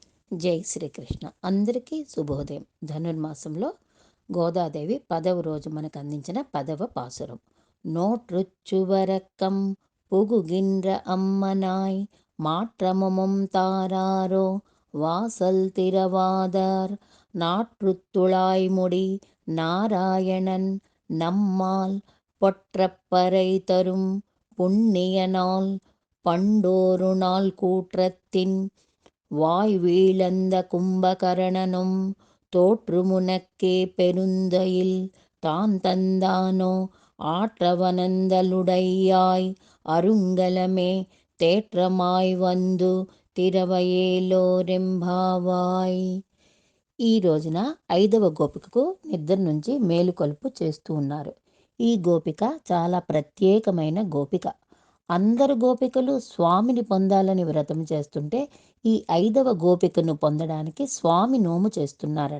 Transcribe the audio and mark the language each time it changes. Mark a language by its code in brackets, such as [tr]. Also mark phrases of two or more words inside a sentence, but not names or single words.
[te] జై శ్రీకృష్ణ. అందరికీ శుభోదయం. ధనుర్మాసంలో గోదాదేవి 10వ రోజు మనకు అందించిన 10వ పాసురం. [ta] నోట్రుచ్చువరక్కం புகுகின்ற அம்மனாய் மாற்றமும் தாராரோ வாசல் திறவாதார் நாற்றுத்துழாய்முடி நாராயணன் நம்மால் பொற்றப்பறை தரும் புண்ணிய நாள் பண்டோரு நாள் கூற்றத்தின் வாய் வீழந்த கும்பகரணனும் தோற்றுமுனக்கே பெருந்தயில் தான் தந்தானோ ஆற்றவனந்தலுடையாய் அருங்கலமே தேற்றமாய் வந்து திறவேலோரெம்பாவாய். [te] ఈ రోజున 5వ గోపికకు నిద్ర నుంచి మేలుకొలుపు చేస్తూ ఉన్నారు. ఈ గోపిక చాలా ప్రత్యేకమైన గోపిక. అందరు గోపికలు స్వామిని పొందాలని వ్రతం చేస్తుంటే ఈ 5వ గోపికను పొందడానికి స్వామి నోము చేస్తున్నారట.